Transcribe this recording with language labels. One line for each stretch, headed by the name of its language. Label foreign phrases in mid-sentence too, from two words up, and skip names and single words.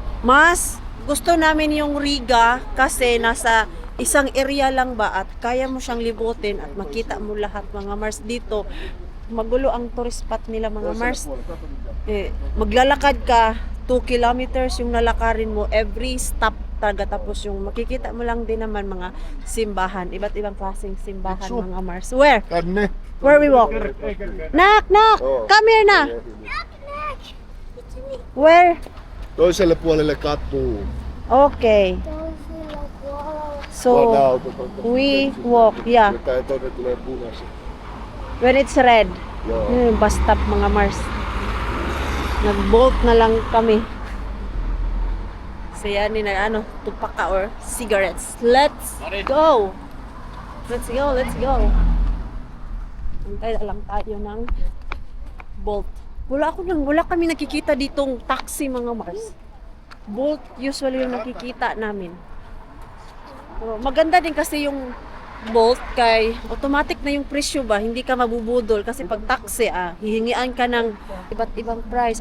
Filipino: Mas gusto namin yung Riga kasi nasa isang area lang ba at kaya mo siyang libutin at makita mo lahat, mga Mars. Dito magulo ang
English: tourist spot
Filipino: nila, mga Mars. Maglalakad ka 2 kilometers yung lalakarin mo every stop talaga. Tapos yung makikita mo lang din naman mga simbahan, iba't ibang klaseng simbahan, mga Mars.
English: Where
Finnish: Tänne.
English: we walk? Knock. Oh. Come here na. Where?
Finnish: Toiselle puolelle katua.
English: Okay, so we walk, yeah,
Finnish: Tai tonne tulee punaisen.
English: when it's red.
Finnish: Joo.
Filipino: Yun yung
English: bus stop,
Filipino: mga Mars. Nag-bolt na lang kami. So yan, tupaka or cigarettes.
English: Let's go! Let's go!
Filipino: Antay na lang tayo ng Bolt. Wala kami nakikita ditong taxi, mga Mars. Bolt usually yung nakikita namin. So, maganda din kasi yung Bolt kay automatic na yung presyo ba, hindi ka mabubudol kasi pag taxi hihingian ka ng iba't ibang price.